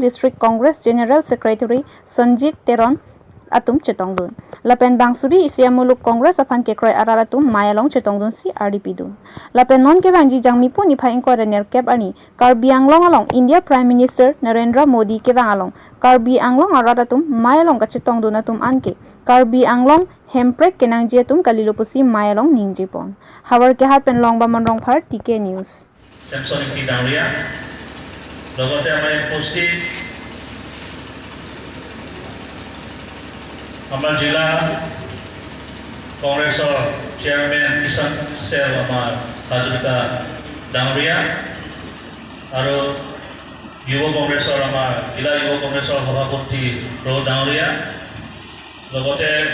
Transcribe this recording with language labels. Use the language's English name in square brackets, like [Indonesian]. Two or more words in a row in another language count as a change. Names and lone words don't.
[English] District Congress General Secretary [Karbi] Sanjit Teron atum chetongdun lapen bangsuri isia muluk congress apan kekroi araratum mayalong chetongdun si RDP dun lapen non ke bangji jangmipo ni phaing ko rener kep ani Karbi Anglong along India [English] Prime Minister [Karbi] Narendra Modi ke bang along Karbi Anglong araratum mayalong ka chetongdun atum anke Karbi Anglong hemprek kenang jetum kalilopusi mayalong ningjipon hawar ke hat pen long ba monrong phar TK News [Assamese] Samson P. Dauria লগতে আমাৰ উপস্থিত আমাৰ জিলা কংগ্ৰেছৰ চেয়াৰমেন কিষাণ চেল আমাৰ হাজৰিকা ডাঙৰীয়া আৰু যুৱ কংগ্ৰেছৰ আমাৰ জিলা যুৱ কংগ্ৰেছৰ সভাপতি প্ৰভু ডাঙৰীয়া লগতে